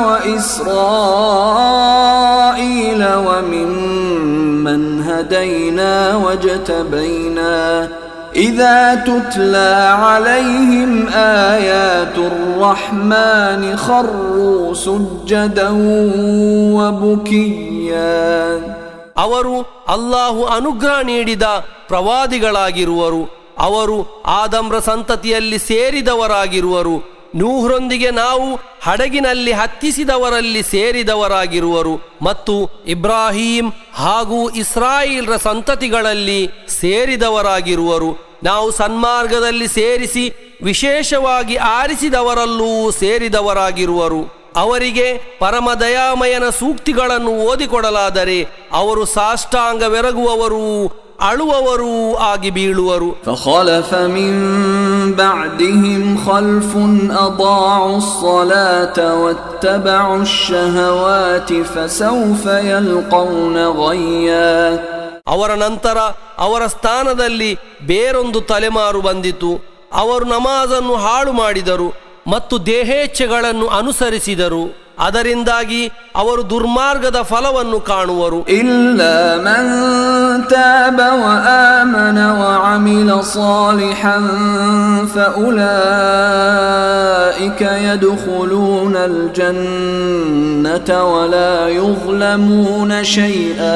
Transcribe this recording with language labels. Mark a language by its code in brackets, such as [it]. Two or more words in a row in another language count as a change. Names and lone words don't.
[ar] وإسرائيل وممن هدينا واجتبينا إذا تتلى عليهم آيات الرحمن خروا سجدا وبكيا. [kn] ಅವರು ಅಲ್ಲಾಹು ಅನುಗ್ರಹ ನೀಡಿದ ಪ್ರವಾದಿಗಳಾಗಿರುವರು. ಅವರು ಆದಮ್ರ ಸಂತತಿಯಲ್ಲಿ ಸೇರಿದವರಾಗಿರುವರು. ನೂಹ್ರೊಂದಿಗೆ ನಾವು ಹಡಗಿನಲ್ಲಿ ಹತ್ತಿಸಿದವರಲ್ಲಿ ಸೇರಿದವರಾಗಿರುವರು. ಮತ್ತು ಇಬ್ರಾಹಿಂ ಹಾಗೂ ಇಸ್ರಾಯೇಲ್ರ ಸಂತತಿಗಳಲ್ಲಿ ಸೇರಿದವರಾಗಿರುವರು. ನಾವು ಸನ್ಮಾರ್ಗದಲ್ಲಿ ಸೇರಿಸಿ ವಿಶೇಷವಾಗಿ ಆರಿಸಿದವರಲ್ಲೂ ಸೇರಿದವರಾಗಿರುವರು. ಅವರಿಗೆ ಪರಮದಯಾಮಯನ ಸೂಕ್ತಿಗಳನ್ನು ಓದಿಕೊಡಲಾದರೆ ಅವರು ಸಾಷ್ಟಾಂಗವೆರಗುವವರೂ ಅಳುವವರೂ ಆಗಿ ಬೀಳುವರು. [ar] فخلف من بعدهم خلف أضاعوا الصلاة واتبعوا الشهوات فسوف يلقون غيا. [kn] ಅವರ ನಂತರ ಅವರ ಸ್ಥಾನದಲ್ಲಿ ಬೇರೊಂದು ತಲೆಮಾರು ಬಂದಿತು. ಅವರು ನಮಾಜನ್ನು ಹಾಳು ಮಾಡಿದರು ಮತ್ತು ದೇಹೇಚ್ಛೆಗಳನ್ನು ಅನುಸರಿಸಿದರು. ಅದರಿಂದಾಗಿ ಅವರು ದುರ್ಮಾರ್ಗದ ಫಲವನ್ನು ಕಾಣುವರು. [ar] إلا من تاب وآمن وعمل صالحا فأولئك يدخلون الجنة ولا يظلمون شيئا.